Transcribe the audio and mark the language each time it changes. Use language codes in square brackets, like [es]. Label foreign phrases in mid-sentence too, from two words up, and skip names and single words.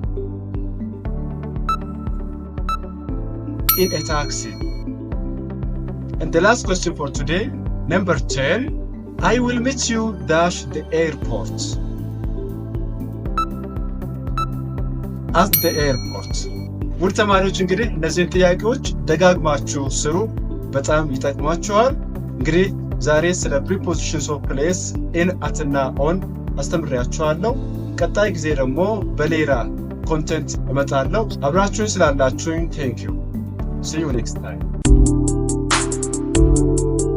[en] In a taxi. And the last question for today, number 10, I will meet you dash the airport. At the airport. [am] ውድ ተማሪዎች እንግዲህ እነዚህን ጥያቄዎች ደጋግማችሁ ስሩ። በጣም ይጠቅማችኋል። እንግዲህ ዛሬ ስለ [en] prepositions of place in at [am] እና on አስተምሬያችኋለሁ። ቀጣይ ጊዜ ደግሞ በሌላ ኮንቴንት እመጣለሁ። አብራችሁን ስላላችሁኝ [en] thank you. See you next time.